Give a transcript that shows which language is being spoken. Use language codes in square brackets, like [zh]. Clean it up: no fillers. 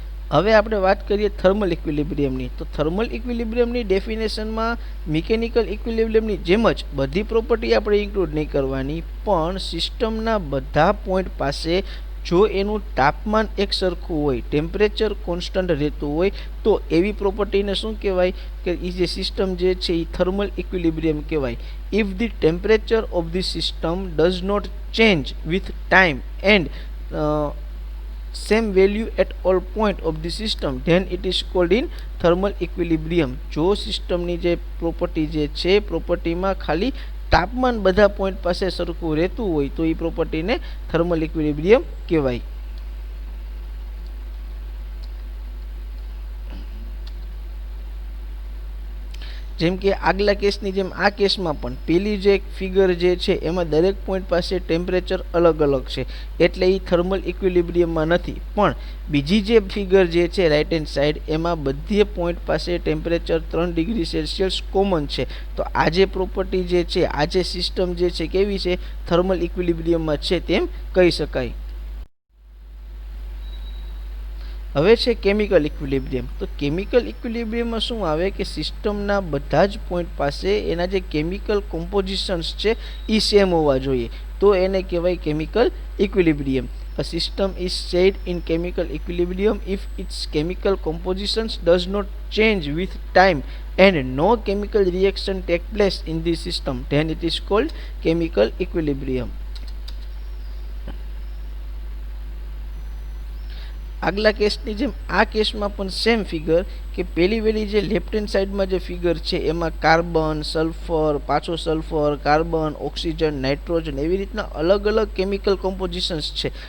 [gu] હવે આપણે વાત કરીએ થર્મલ ઇક્વિલિબ્રિયમની. તો થર્મલ ઇક્વિલિબ્રિયમની ડેફિનેશનમાં મિકેનિકલ ઇક્વિલિબ્રિયમની જેમ જ બધી પ્રોપર્ટી આપણે ઇન્ક્લુડ નહીં કરવાની, પણ સિસ્ટમના બધા પોઈન્ટ પાસે જો એનું તાપમાન એક સરખું હોય, ટેમ્પરેચર કોન્સ્ટન્ટ રહેતું હોય, તો એવી પ્રોપર્ટીને શું કહેવાય? કે એ જે સિસ્ટમ જે છે એ થર્મલ ઇક્વિલિબ્રિયમ કહેવાય. [en] If the temperature of the system does not change with time and same value at all point of the system then it is called in thermal equilibrium. [gu] જો સિસ્ટમની જે પ્રોપર્ટી જે છે, પ્રોપર્ટીમાં ખાલી તાપમાન બધા પોઈન્ટ પાસે સરખું રહેતું હોય તો એ પ્રોપર્ટીને થર્મલ ઇક્વિલિબ્રિયમ કહેવાય. જેમ કે આગલા કેસની જેમ આ કેસમાં પણ પેલી જે ફિગર જે છે એમાં દરેક પોઈન્ટ પાસે ટેમ્પરેચર અલગ અલગ છે, એટલે એ થર્મલ ઇક્વિલિબ્રિયમમાં નથી. પણ બીજી જે ફિગર જે છે રાઇટ હેન્ડ સાઈડ, એમાં બધી પોઈન્ટ પાસે ટેમ્પરેચર 3 ડિગ્રી સેલ્સિયસ કોમન છે. તો આ જે પ્રોપર્ટી જે છે, આ જે સિસ્ટમ જે છે કેવી છે? થર્મલ ઇક્વિલિબ્રિયમમાં છે તેમ કહી શકાય. હવે છે કેમિકલ ઇક્વિલિબ્રિયમ. તો કેમિકલ ઇક્વિલિબ્રિયમમાં શું આવે કે સિસ્ટમના બધા જ પોઈન્ટ પાસે એના જે કેમિકલ કોમ્પોઝિશન્સ છે એ સેમ હોવા જોઈએ, તો એને કહેવાય chemical equilibrium. [en] A system is said in chemical equilibrium if its chemical compositions does not change with time and no chemical reaction take place in the system then it is called chemical equilibrium. [gu] આગલા કેસની જેમ આ કેસમાં પણ same figure કે પહેલી જે left hand સાઈડમાં જે ફિગર છે એમાં કાર્બન, સલ્ફર, પાછો સલ્ફર, કાર્બન, ઓક્સિજન, નાઇટ્રોજન એવી રીતના અલગ અલગ કેમિકલ કોમ્પોઝિશન્સ છે.